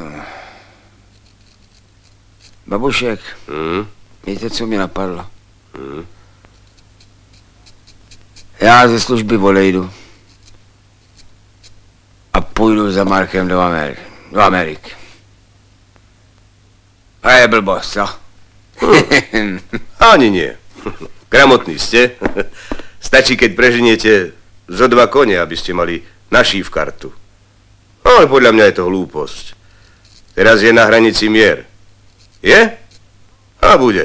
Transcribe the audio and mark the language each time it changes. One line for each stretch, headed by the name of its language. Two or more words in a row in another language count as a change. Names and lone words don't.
Czech: Babušek, víte, co mi napadlo? Já ze služby odejdu a půjdu za Markem do Ameriky. A je blbost, co?
Slovak: Ani nie. Gramotní ste. Stačí, keď preženiete zo 2 kone, aby ste mali naší v kartu. Ale podľa mňa je to hlúposť. Teraz je na hranici mier. Je? A bude.